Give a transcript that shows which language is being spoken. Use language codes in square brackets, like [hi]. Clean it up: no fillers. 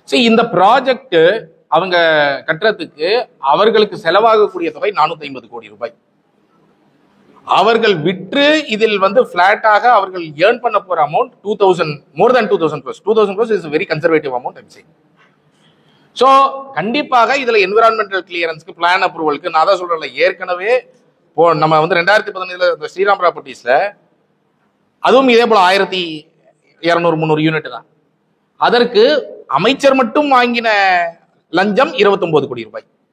[ta] இந்த ப்ராஜெக்ட் அவங்க கட்டுறதுக்கு அவர்களுக்கு செலவாகக்கூடிய தொகை 450 கோடி ரூபாய். அவர்கள் விற்று இதில் வந்து பிளாட்டாக அவர்கள் ஏர்ன் பண்ண போற amount 2000 [en] more than 2000 crores. 2000 crores is a very conservative amount I'm saying. [ta] So கண்டிப்பாக இதுல என்விரான்மெண்டல் கிளியரன்ஸ்க்கு பிளான் அப்ரூவலுக்கு நான் தான் சொல்றேன்ல, ஏற்கனவே நம்ம வந்து 2015 ஸ்ரீராம் ப்ராப்பர்ட்டிஸ்ல அதுவும் இதே போல 1200-300 யூனிட் தான். அதற்கு அமைச்சர் மட்டும் வாங்கின லஞ்சம் 29 கோடி ரூபாய்.